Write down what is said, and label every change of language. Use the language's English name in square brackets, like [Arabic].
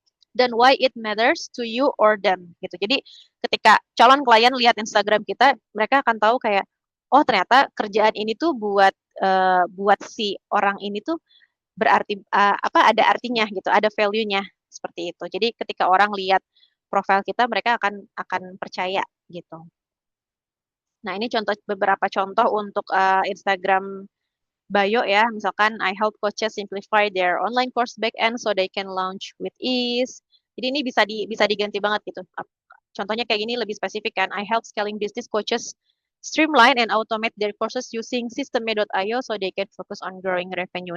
[Indonesian] Dan [English] why it matters to you or them [Indonesian] gitu. Jadi ketika calon klien lihat Instagram kita, mereka akan tahu kayak oh ternyata kerjaan ini tuh buat si orang ini tuh berarti apa ada artinya gitu, ada value-nya seperti itu. Jadi ketika orang lihat profil kita, mereka akan percaya gitu. Nah, ini beberapa contoh untuk Instagram bio ya. [English] Misalkan I help coaches simplify their online course backend so they can launch with ease. [Indonesian] Jadi ini bisa diganti banget gitu. Contohnya kayak gini lebih spesifik kan. [English] I help scaling business coaches streamline and automate their courses using system.io so they can focus on growing revenue.